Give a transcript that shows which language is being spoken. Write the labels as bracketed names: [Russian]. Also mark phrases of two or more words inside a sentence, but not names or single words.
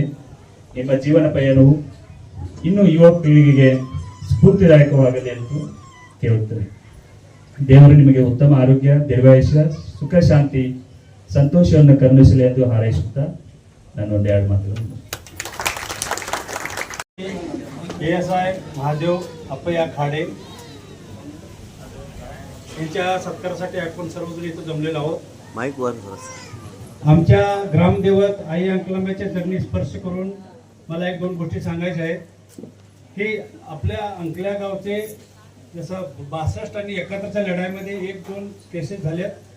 [Kannada] ನಿಮ್ಮ ಜೀವನ ಪಯಣವು ಇನ್ನು ಯುವ ಪೀಳಿಗೆಗೆ ಸ್ಫೂರ್ತಿದಾಯಕವಾಗಲಿ ಎಂದು ಕೇಳುತ್ತೇವೆ. ದೇವರು ನಿಮಗೆ ಉತ್ತಮ ಆರೋಗ್ಯ, ದೀರ್ಘಾಯುಷ್ಯ, ಸುಖ, ಶಾಂತಿ, ಸಂತೋಷವನ್ನು ಕರುಣಿಸಲಿ ಎಂದು ಹಾರೈಸುತ್ತಾ ನಾನು ಒಂದೆರಡು ಮಾತುಗಳನ್ನು [Marathi] ASI महादेव अप्पया खाडे यांच्या सत्कारासाठी आपण सर्वजण इथं जमलेलो आहोत. माईक वर बस. आमच्या ग्रामदेवत आई अंकलंब्याच्या चरणी स्पर्श करून मला 1-2 गोष्टी सांगायच्या आहेत की आपल्या अंकल्या गावचे जसं 62 आणि 71च्या लढाईमध्ये 1-2 केसेस झाल्यात.